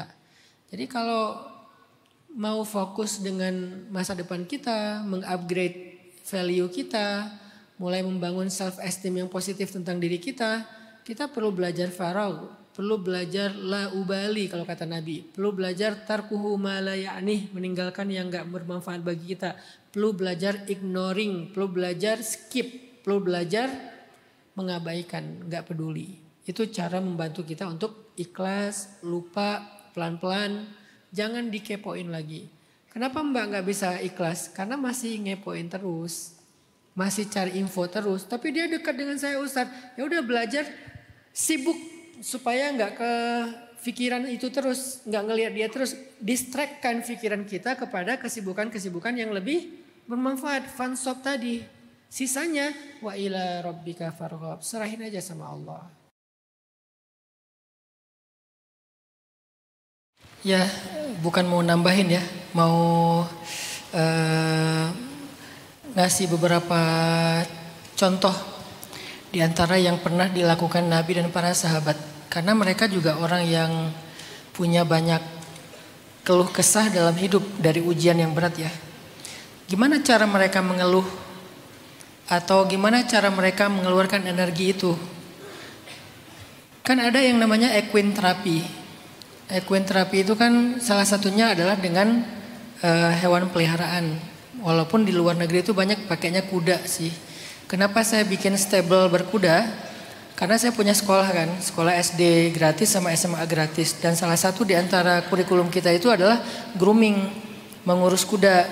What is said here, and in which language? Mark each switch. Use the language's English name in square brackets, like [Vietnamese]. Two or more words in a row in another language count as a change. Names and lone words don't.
[Indonesian] Jadi kalau mau fokus dengan masa depan kita, mengupgrade value kita, mulai membangun [English] self esteem [Indonesian] yang positif tentang diri kita perlu belajar faragh, perlu belajar [Arabic] لا أبالي [Indonesian] kalau kata Nabi, perlu belajar [Arabic] تركه ما لا يعنيه, [Indonesian] meninggalkan yang enggak bermanfaat bagi kita, perlu belajar ignoring, perlu belajar skip, perlu belajar mengabaikan, nggak peduli. Itu cara membantu kita untuk ikhlas, lupa, pelan-pelan, jangan dikepoin lagi. Kenapa Mbak nggak bisa ikhlas? Karena masih ngepoin terus, masih cari info terus. Tapi dia dekat dengan saya Ustadz, ya udah belajar, sibuk supaya nggak ke pikiran itu terus, nggak ngelihat dia terus, distract-kan pikiran kita kepada kesibukan-kesibukan yang lebih bermanfaat. Fansop tadi, sisanya [Arabic] وإلى ربك فارغب, [Indonesian] serahin aja sama Allah. Ya, bukan mau nambahin ya, mau ngasih beberapa contoh di antara yang pernah dilakukan Nabi dan para sahabat. Karena mereka juga orang yang punya banyak keluh kesah dalam hidup dari ujian yang berat ya. Gimana cara mereka mengeluh? Atau gimana cara mereka mengeluarkan energi itu? Kan ada yang namanya [English] equine therapy. Equine therapy [Indonesian] itu kan salah satunya adalah dengan hewan peliharaan. Walaupun di luar negeri itu banyak pakainya kuda sih. Kenapa saya bikin stable berkuda? Karena saya punya sekolah kan, sekolah SD gratis sama SMA gratis. Dan salah satu di antara kurikulum kita itu adalah grooming, mengurus kuda.